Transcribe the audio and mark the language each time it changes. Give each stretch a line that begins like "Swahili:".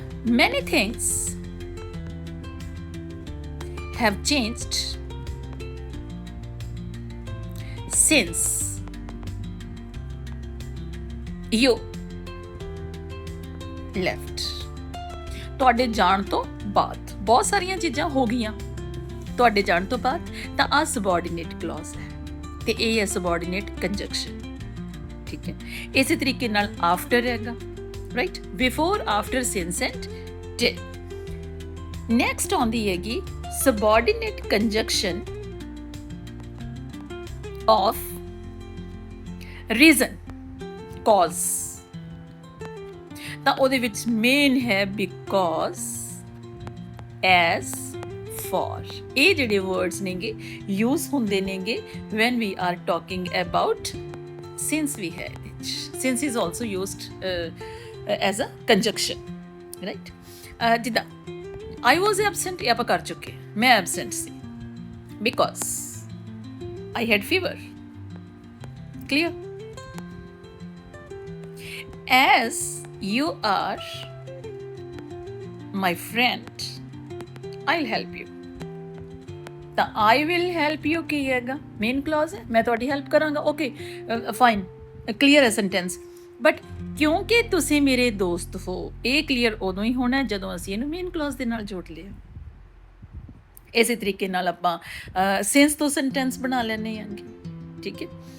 Punjabi: ਮੈਨੀ things
English: have changed since you left।
Punjabi: ਤੁਹਾਡੇ ਜਾਣ ਤੋਂ ਬਾਅਦ ਬਹੁਤ ਸਾਰੀਆਂ ਚੀਜ਼ਾਂ ਹੋ ਗਈਆਂ ਤੁਹਾਡੇ ਜਾਣ ਤੋਂ ਬਾਅਦ, ਤਾਂ ਆਹ ਸਬਆਰਡੀਨੇਟ ਕਲੌਜ਼ ਹੈ ਤੇ ਇਹ ਹੈ ਸਬਆਰਡੀਨੇਟ ਕੰਜੰਕਸ਼ਨ, ਠੀਕ ਹੈ। ਇਸੇ ਤਰੀਕੇ ਨਾਲ ਆਫਟਰ ਹੈਗਾ, right, before, after, since and till. Next ਆਉਂਦੀ ਹੈਗੀ
English: subordinate conjunction of reason, cause।
Punjabi: ਤਾਂ ਉਹਦੇ ਵਿੱਚ ਮੇਨ ਹੈ because, as, for। ਇਹ ਜਿਹੜੇ ਵਰਡਸ ਨੇਗੇ ਯੂਜ਼ ਹੁੰਦੇ ਨੇਗੇ
English: when we are talking about since we have it। since is also used as a conjunction, right।
Punjabi: ਜਿੱਦਾਂ
English: I was absent,
Punjabi: ਇਹ ਆਪਾਂ ਕਰ ਚੁੱਕੇ, ਮੈਂ absent ਸੀ
English: because I had fever,
Punjabi: clear।
English: as you are my friend, I'll help you.
Punjabi: ਤਾਂ
English: I will help you
Punjabi: ਕੀ ਹੈਗਾ, main clause ਹੈ, ਮੈਂ ਤੁਹਾਡੀ ਹੈਲਪ ਕਰਾਂਗਾ, ਓਕੇ ਫਾਈਨ, ਕਲੀਅਰ ਹੈ ਸੈਂਟੈਂਸ। ਬਟ ਕਿਉਂਕਿ ਤੁਸੀਂ ਮੇਰੇ ਦੋਸਤ ਹੋ, ਇਹ ਕਲੀਅਰ ਉਦੋਂ ਹੀ ਹੋਣਾ ਜਦੋਂ ਅਸੀਂ ਇਹਨੂੰ ਮੇਨ ਕਲੌਜ਼ ਦੇ ਨਾਲ ਜੋੜ ਲਿਆ। ਇਸੇ ਤਰੀਕੇ ਨਾਲ ਆਪਾਂ ਸਿੰਸ ਤੋਂ ਸੈਂਟੈਂਸ ਬਣਾ ਲੈਂਦੇ ਹਾਂਗੇ, ਠੀਕ ਹੈ।